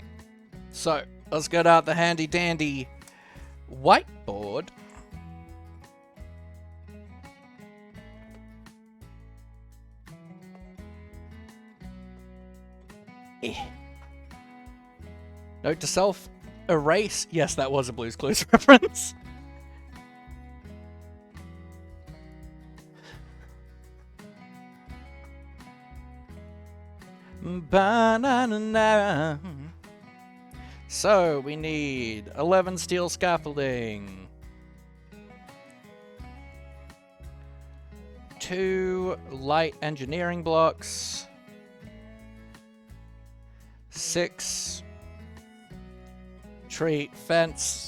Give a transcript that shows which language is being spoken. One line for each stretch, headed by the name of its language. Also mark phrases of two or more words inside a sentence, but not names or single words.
English: So, let's get out the handy dandy whiteboard. Note to self, erase. Yes, that was a Blue's Clues reference. Ba-na-na-na. So, we need 11 steel scaffolding. 2 light engineering blocks. 6 tree fence.